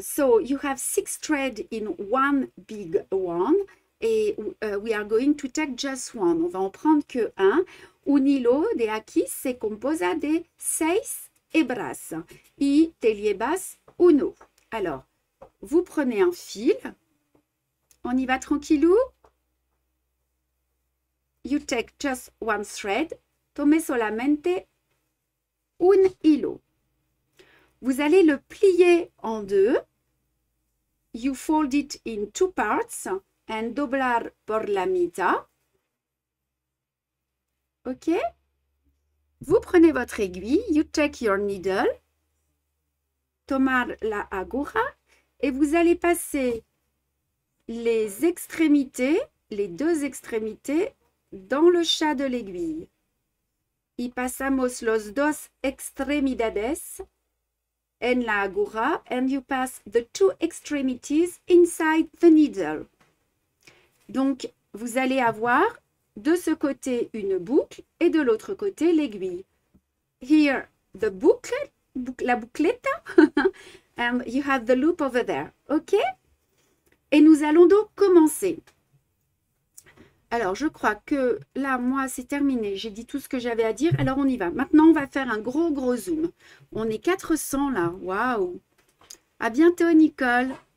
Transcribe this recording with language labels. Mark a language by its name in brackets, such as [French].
[English] So you have 6 threads in one big one. Et we are going to take just one. [French] On va en prendre que un. [Spanish] Un hilo de aquí se composa de 6 hebras. Y te llevas uno. [French] Alors, vous prenez un fil. On y va tranquillou. [English] You take just one thread. [Spanish] Tome solamente un hilo. [French] Vous allez le plier en deux. [English] You fold it in 2 parts and [Spanish] doblar por la mitad. [French] Ok? Vous prenez votre aiguille. [English] You take your needle. [Spanish] Tomar la aguja. [French] Et vous allez passer les extrémités, les 2 extrémités, dans le chat de l'aiguille. [Spanish] Y pasamos los dos extremidades en la aguja [English] and you pass the 2 extremities inside the needle. [French] Donc, vous allez avoir de ce côté une boucle et de l'autre côté l'aiguille. [English] Here, the booklet, [French] la bouclette, [English] and you have the loop over there. OK? [French] Et nous allons donc commencer. Alors, je crois que là, moi, c'est terminé. J'ai dit tout ce que j'avais à dire. Alors, on y va. Maintenant, on va faire un gros zoom. On est 400 là. Waouh! À bientôt, Nicole.